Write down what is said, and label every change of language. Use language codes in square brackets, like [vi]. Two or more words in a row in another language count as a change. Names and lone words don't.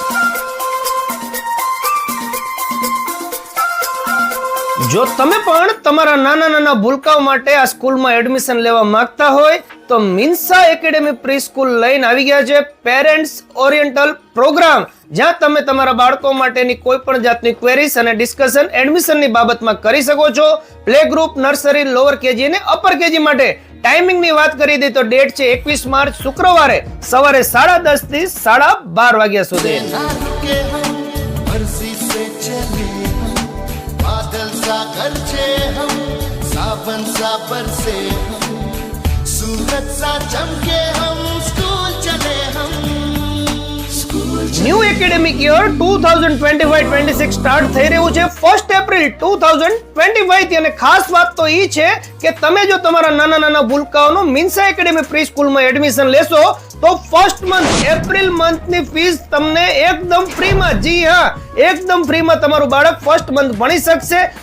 [gu] જો તમે પણ તમારા નાના નાના ભૂલકાઓ માટે આ સ્કૂલમાં એડમિશન લેવા માંગતા હોય તો મિન્સા એકેડેમી પ્રી સ્કૂલ લઈને આવી ગયા છે [en] parents oriental program, [gu] જ્યાં તમે તમારા બાળકો માટેની કોઈ પણ જાતની ક્વેરીઝ અને ડિસ્કશન એડમિશનની બાબતમાં કરી શકો છો. [en] play group, nursery, lower KG [gu] અને [en] upper KG [gu] માટે ટાઈમિંગની વાત કરી દઈએ તો ડેટ છે 21 માર્ચ શુક્રવારે સવારે 10:30 થી 12:30 વાગ્યા સુધી. [hi] बादल सा गरजे हम सावन सा बरसे हम सूरज सा चमके हम स्कूल चले हम. [en] new academic year 2025-26 start [gu] થઈ રહ્યું છે 1 એપ્રિલ 2025 થી. અને ખાસ વાત તો ઈ છે કે તમે જો તમારા નાના નાના ભૂલકાઓનું મિન્સા એકેડેમી પ્રી સ્કૂલમાં એડમિશન લેશો તો [en] first month [gu] એપ્રિલ મંથની ફીસ તમને એકદમ ફ્રીમાં, જી હા એકદમ ફ્રીમાં તમારું બાળક [en] first month [gu] ભણી શકશે.